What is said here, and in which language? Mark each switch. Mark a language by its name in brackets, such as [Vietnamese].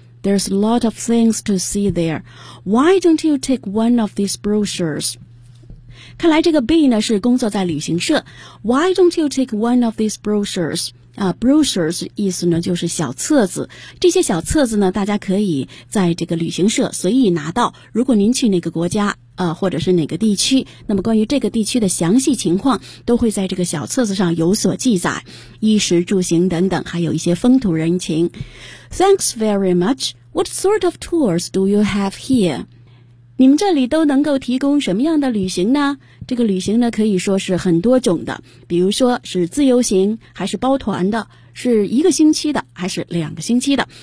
[English] There's a lot of things to see there. Why don't you take one of these brochures? [Chinese] 看来这个 B 呢是工作在旅行社。 [English] Why don't you take one of these brochures? [Chinese] Brochures 意思呢就是小册子。这些小册子呢大家可以在这个旅行社随意拿到。如果您去哪个国家或者是哪个地区，那么关于这个地区的详细情况都会在这个小册子上有所记载。衣食住行等等还有一些风土人情。 [English] Thanks very much. What sort of tours do you have here? [Chinese] 你们这里都能够提供什么样的旅行呢？这个旅行呢可以说是很多种的，比如说是自由行还是包团的，是一个星期的还是两个星期的。